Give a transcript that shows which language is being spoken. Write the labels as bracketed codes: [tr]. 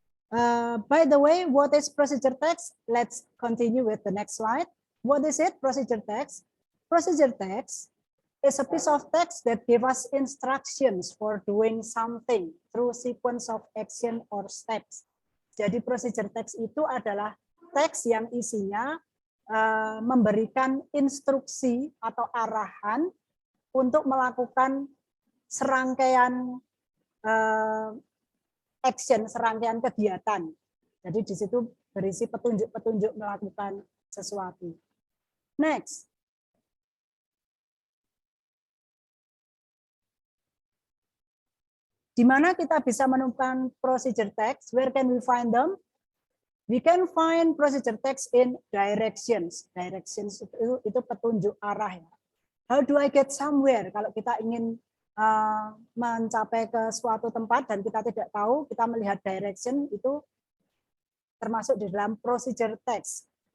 [en] By the way, what is procedure text? Let's continue with the next slide. What is it, procedure text? Procedure text is a piece of text that gives us instructions for doing something through sequence of action or steps. [id] Jadi procedure text itu adalah teks yang isinya memberikan instruksi atau arahan untuk melakukan serangkaian action, serangkaian kegiatan. Jadi di situ berisi petunjuk-petunjuk melakukan sesuatu. Next. Di mana kita bisa menemukan procedure text? [en] Where can we find them? We can find procedure text in directions. [id] Directions itu petunjuk arah ya. [en] How do I get somewhere? [id] Kalau kita ingin mencapai ke suatu tempat dan kita tidak tahu, kita melihat direction itu termasuk di dalam procedure text.